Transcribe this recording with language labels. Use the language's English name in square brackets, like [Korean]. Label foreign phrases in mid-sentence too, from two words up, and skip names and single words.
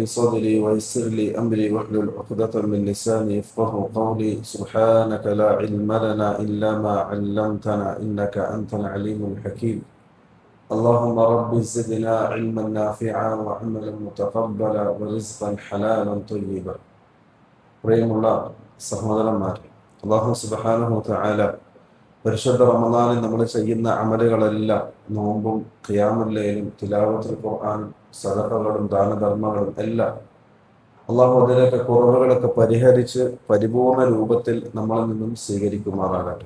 [Arabic] صدري ويسر لي أمري واحلل عقدة من لساني يفقه قولي سبحانك لا علم لنا إلا ما علمتنا إنك أنت العليم الحكيم اللهم رب زدنا علما نافعا وعملا متقبلا ورزقا حلالا طيبا [Malayalam] പ്രിയമുള്ള സഹോദരന്മാർ, [Arabic] الله سبحانه وتعالى [Malayalam] പരിശുദ്ധ റമദാനിൽ നമ്മൾ ചെയ്യുന്ന അമലുകളെല്ലാം നോമ്പും ഖിയാമുൽ ലൈലും തിലാവത്തുൽ ഖുർആനും സദഖകളും ദാനധർമ്മങ്ങളും എല്ലാം അല്ലാഹു അതിലൊക്കെ കുറവുകളൊക്കെ പരിഹരിച്ച് പരിപൂർണ രൂപത്തിൽ നമ്മളിൽ നിന്നും സ്വീകരിക്കുമാറാകട്ടെ.